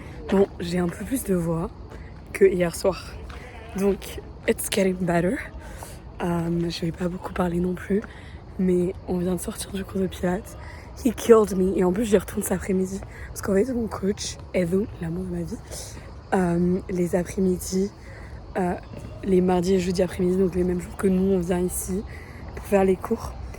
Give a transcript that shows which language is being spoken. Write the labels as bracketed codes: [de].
[fr] Bon, j'ai un peu plus de voix que hier soir. [en] Donc, it's getting better. [fr] Je vais pas beaucoup parler non plus. Mais on vient de sortir du cours de pilates. [en] He killed me. [fr] Et en plus, j'y retourne cet après-midi. Parce qu'en fait, mon coach, Edo, l'amour de ma vie, les après-midi, les mardis et jeudis après-midi, donc les mêmes jours que nous, on vient ici pour faire les cours.